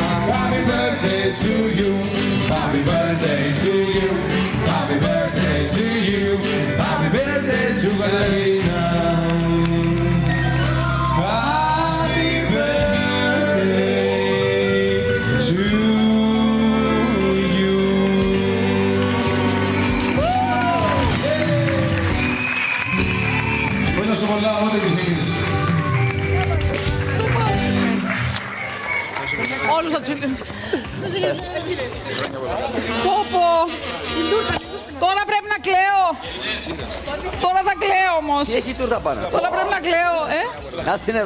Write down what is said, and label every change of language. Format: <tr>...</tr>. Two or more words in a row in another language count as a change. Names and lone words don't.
<en>Happy birthday to you. Happy birthday to you. Happy birthday to you. Happy birthday to Karina. Happy birthday to you.</en> <es>Bueno, somos la onda que tienes.</es> <el>Όλους θα τους... Πω. Τώρα πρέπει να κλαίω. Τώρα θα κλαίω όμως. Τι έχει τούρτα πάνω. Τώρα πρέπει να κλαίω, Κάτσε είναι εδώ.</el>